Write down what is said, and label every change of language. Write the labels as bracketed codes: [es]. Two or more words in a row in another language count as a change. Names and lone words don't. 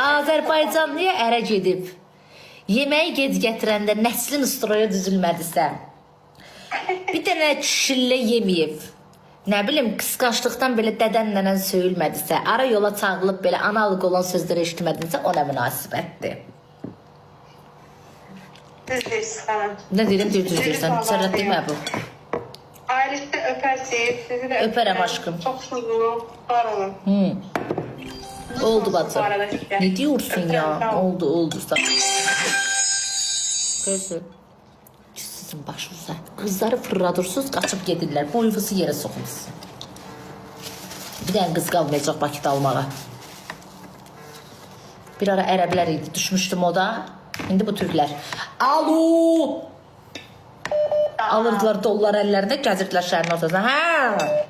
[az] Azərbaycanlıya ərə gedib, yeməyi gec gətirəndə nəslin usturaya düzülmədisə, bir dənə şillə yeməyib, nə bilim, qısqaçlıqdan belə dədən nənən söyülmədisə, ara yola çağılıb belə analıq olan sözləri eşitmədinsə, o nə münasibətdir. Düz deyirsiz xanım. Nə deyirəm, düz deyirsən, sərrət demə bu. Ailəsi də öpərsiniz, sizi də Öpərəm aşkım. Çox sağolun, var olun. Oldu bacım. [tr] Ne diyorsun ya? Oldu. Kızım. Sizin başınıza. [az] Kızları fırladırsınız, kaçıp gedirlər. Boyunuzu yerə soxulsun. Bir dənə qız qalmayacaq Bakıda almağa. Bir ara ərəblər idi, düşmüşdüm o da. İndi bu türklər. Alo! Alırdılar dollar əllərində, gəzirdilər şəhərin ortasına.